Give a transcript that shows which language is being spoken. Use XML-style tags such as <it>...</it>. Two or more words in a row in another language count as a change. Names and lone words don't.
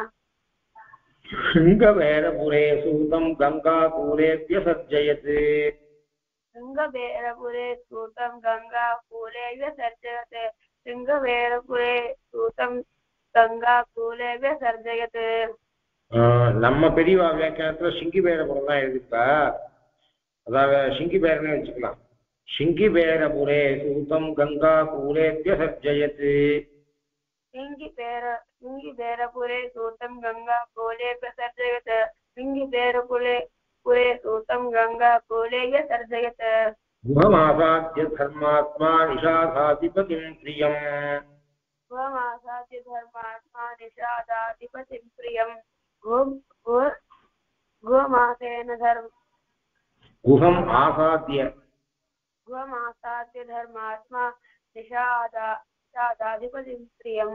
<sa>शृङ्गवेरपुरे सूतं गङ्गाकूलेऽप्यसर्जयत् शृङ्गवेरपुरे सूतं गङ्गाकूलेऽप्यसर्जयत् शृङ्गवेरपुरे सूतं गङ्गाकूलेऽप्यसर्जयत्</sa> <ta>நம்ம பெரியவா வியாக்கியானத்துல சிங்கிபேரபுரம் தான் எழுதிப்பா அதாவது சிங்கிபேரனே வச்சுக்கலாம்</ta> <sa>शृङ्गिबेरपुरे सूतं गङ्गाकूलेऽप्यसर्जयत् शृङ्गिबेरपुरे सूतं गङ्गाकूलेऽप्यसर्जयत् शृङ्गिबेरपुरे सूतं गङ्गाकूलेऽप्यसर्जयत् गुहमासाद्य धर्मात्मा निषादाधिपतिं प्रियम् गुहमासाद्य धर्मात्मा निषादाधिपतिं प्रियम् गुहम् आसाद्य धर्मात्मा निषादाधिपतिं प्रियम्</sa>